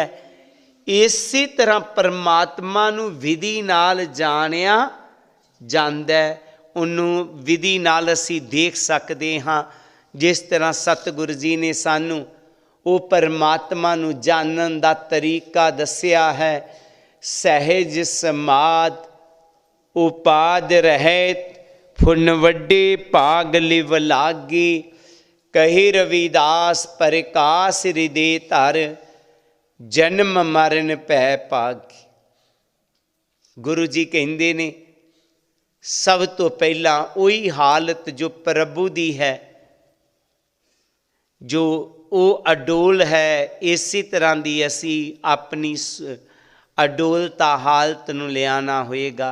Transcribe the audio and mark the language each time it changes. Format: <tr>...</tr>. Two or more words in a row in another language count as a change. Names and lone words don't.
<pa>ਇਸੀ ਤਰ੍ਹਾਂ ਪਰਮਾਤਮਾ ਨੂੰ ਵਿਧੀ ਨਾਲ ਜਾਣਿਆ ਜਾਂਦਾ ਹੈ, ਉਨ੍ਹਾਂ ਵਿਧੀ ਨਾਲ ਅਸੀਂ ਦੇਖ ਸਕਤੇ ਹਾਂ। ਜਿਸ ਤਰ੍ਹਾਂ ਸਤਿਗੁਰੂ ਜੀ ਨੇ ਸਾਨੂੰ ਵੋ ਪਰਮਾਤਮਾ ਨੂੰ ਜਾਣਨ ਦਾ ਤਰੀਕਾ ਦੱਸਿਆ ਹੈ, ਸਹਜ ਸਮਾਦ ਉਪਾਦ ਰਹਤ, ਫੁਨ ਵੱਡੇ ਭਾਗ ਲਿਵ ਲਾਗੀ, ਕਹੀ ਰਵਿਦਾਸ ਪ੍ਰਕਾਸ਼ ਹਿਰਦੈ ਧਰ, ਜਨਮ ਮਰਣ ਪੈ ਭਾਗੀ। ਗੁਰੂ ਜੀ ਕਹਤੇ ਨੇ ਸਭ ਤੋ ਪਹਿਲਾ ਵਹੀ ਹਾਲਤ ਜੋ ਪ੍ਰਭੂ ਦੀ ਹੈ, ਜੋ ਵੋ ਅਡੋਲ ਹੈ, ਇਸੀ ਤਰ੍ਹਾਂ ਕੀ ਅਸੀ ਅਪਨੀ ਅਡੋਲਤਾ ਹਾਲਤ ਨੂੰ ਲਿਆਣਾ ਹੋਏਗਾ।</pa>